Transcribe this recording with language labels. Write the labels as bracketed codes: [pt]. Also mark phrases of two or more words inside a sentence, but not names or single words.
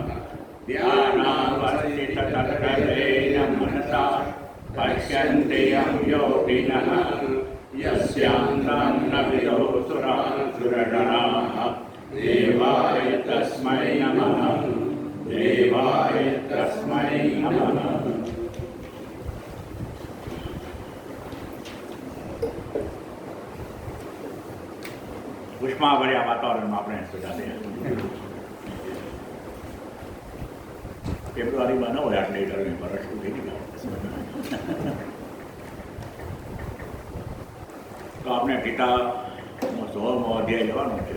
[sa] ध्यानावस्थिततत्त्वेन मनसा पश्यन्ति यं योगिनः यस्यान्तं न विदुसुरासुरगणाः देवाय तस्मै नमः देवाय तस्मै नमः। [gu] ઉષ્માભર્યા વાતાવરણમાં આપણે સજાતે ફેબ્રુઆરીમાં ન હોય આટલી ગરમી વર્ષ થઈ ગઈ તો આપણે ગીતાનો 16મો અધ્યાય લેવાનો છે.